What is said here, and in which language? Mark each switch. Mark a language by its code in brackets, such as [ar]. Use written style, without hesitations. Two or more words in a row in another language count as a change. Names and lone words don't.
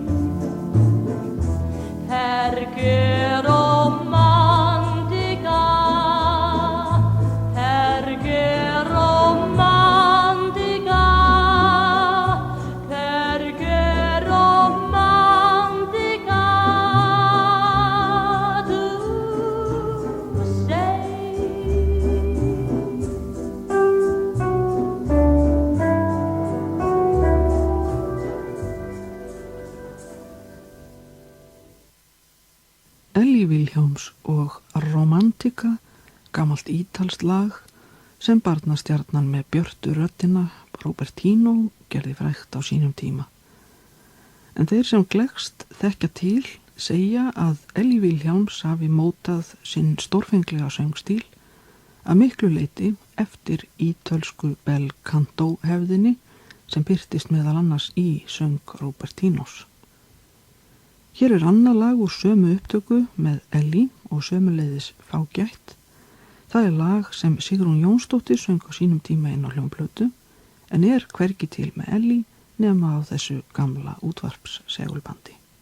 [it] perché romantica, perché romantica, perché romantica tu sei. [is] Ellie Vilhjálms og Romantika, gamalt ítalskt lag sem barnastjarnan með björtu röddina Robertino gerði frægt á sínum tíma. En þeir sem gleggst þekkja til segja að Ellie Vilhjálms hafi mótað sinn stórfenglega söngstíl að miklu leyti eftir ítölsku bel canto hefðinni sem birtist meðal annars í söng Robertinos. Hér annað lag úr sömu upptöku með Ellie og sömuleiðis fágætt. Það lag sem Sigrún Jónsdóttir söng á sínum tíma inn á hljómplötu en hvergi til með Ellie nema á þessu gamla útvarpssegulbandi.